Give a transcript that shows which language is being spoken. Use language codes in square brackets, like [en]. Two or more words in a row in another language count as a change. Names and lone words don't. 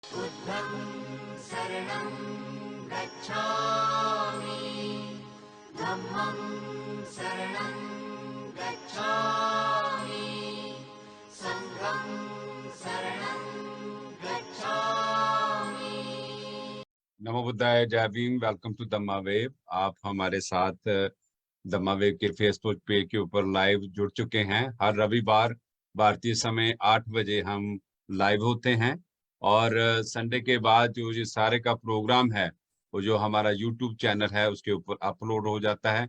[pi] बुद्धं शरणं गच्छामि धम्मं शरणं गच्छामि संघं शरणं गच्छामि। नमो बुद्धाय, [hi] जय भीम। [en] welcome to Dhamma Wave. [hi] आप हमारे साथ दम्मा वेव के [en] Facebook page [hi] के ऊपर लाइव जुड़ चुके हैं। हर रविवार भारतीय समय 8 बजे हम लाइव होते हैं और संडे के बाद जो ये सारे का प्रोग्राम है वो जो हमारा [en] YouTube channel [hi] है उसके ऊपर अपलोड हो जाता है।